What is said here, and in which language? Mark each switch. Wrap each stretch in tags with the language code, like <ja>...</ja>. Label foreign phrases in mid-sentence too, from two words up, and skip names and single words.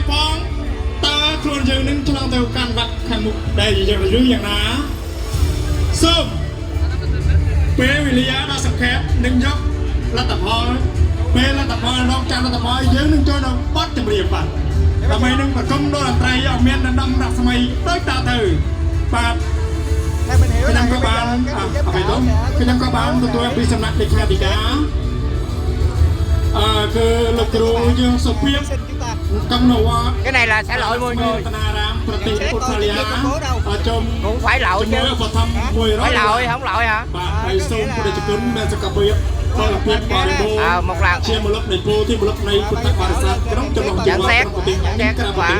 <km>ផងតើខ្លួនយើងនឹងឆ្លងទៅកាន់វគ្គខាងមុខដែលយើងឬយ៉ាងណាសូមពេលវេលាដ៏សំខាន់នឹងយកលទ្ធផលពេលលទ្ធផលរងចាំលទ្ធផលយើងនឹងចូលដល់បទចម្រៀងបាទដើម្បីនឹងប្រគំដល់តន្ត្រីឲ្យមានដណ្ដំរស្មីដូចតទៅបាទខ្ញុំក៏បានខ្ញុំក៏បានទទួលពីសំណាក់លេខាធិការគឺលោកគ្រូយើងសុភាព</km> <vi>Cái này là sẽ lội 10 người. Cũng phải lội chứ. Phải lội không lội hả? Một lần. Nhận xét kết quả.</vi>